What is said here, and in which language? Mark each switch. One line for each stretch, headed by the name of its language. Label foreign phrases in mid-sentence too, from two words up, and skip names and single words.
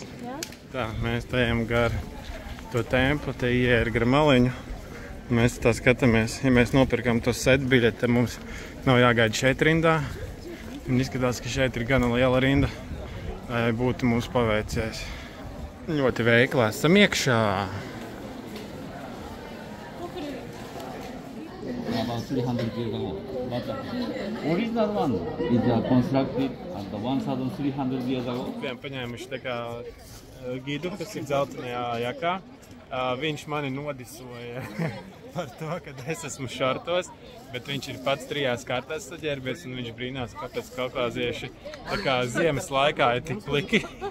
Latvian: Tā, mēs ejam gar to templi, te ieja ir gar maliņu. Mēs tā skatāmies, ja mēs nopirkam to setu biļeti, tad mums nav jāgaida šeit rindā. Un izskatās, ka šeit ir gana liela rinda, lai būtu mums paveicies. Ļoti veikli esam iekšā.
English: About 300 years ago. But the original one is constructed at 1300 years ago.
Latvian: Bijām paņēmuši tā kā gidu, kas ir dzeltenajā jakā. Viņš mani nodisoja par to, ka es esmu šortos, bet viņš ir pats 3 kārtās saģērbies un viņš brīnās, kāpēc kaukāzieši tā kā ziemas laikā ir tik pliki.